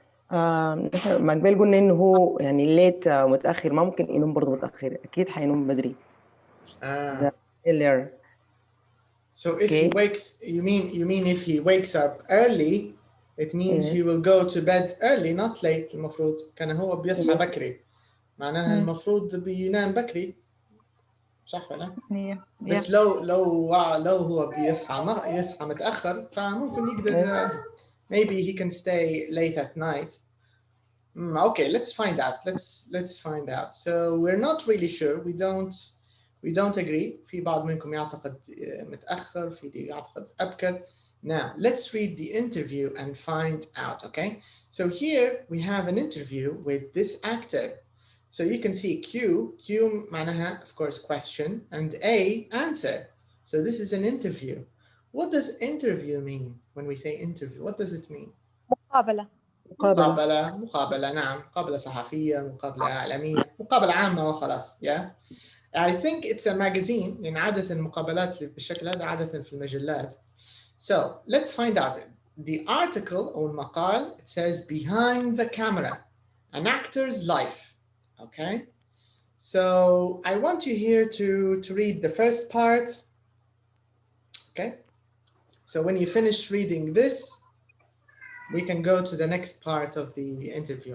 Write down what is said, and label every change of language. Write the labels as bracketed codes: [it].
[ar] ما قبل قلنا انه هو يعني ليت متاخر، ما ممكن ينوم برضه متاخر، اكيد حينوم بدري. [en] Earlier. So if he wakes, you mean if he wakes up early, it means he will go to bed early, not late. [ar] المفروض كان هو بيصحى بكري، معناها المفروض بينام بكري، صح ولا؟ بس لو هو يصحى متأخر فممكن يقدر [en] maybe he can stay late at night. Okay, let's find out. Let's find out. So we're not really sure. We don't agree. [ar] في بعض منكم يعتقد متأخر، في اللي يعتقد أبكر. [en] Now, let's read the interview and find out, okay? So here we have an interview with this actor. So you can see Q معناها, of course, question, and A, answer. So this is an interview. What does interview mean when we say interview? What does it mean? [ar] مقابلة نعم، مقابلة صحفية، مقابلة إعلامية، مقابلة عامة وخلاص. [en] Yeah. I think it's a magazine. [ar] يعني عادة المقابلات بالشكل هذا عادة في المجلات. [en] So let's find out. The article [ar] أو المقال, [en] it says behind the camera, an actor's life. Okay. So I want you here to read the first part. Okay. So when you finish reading this, we can go to the next part of the interview.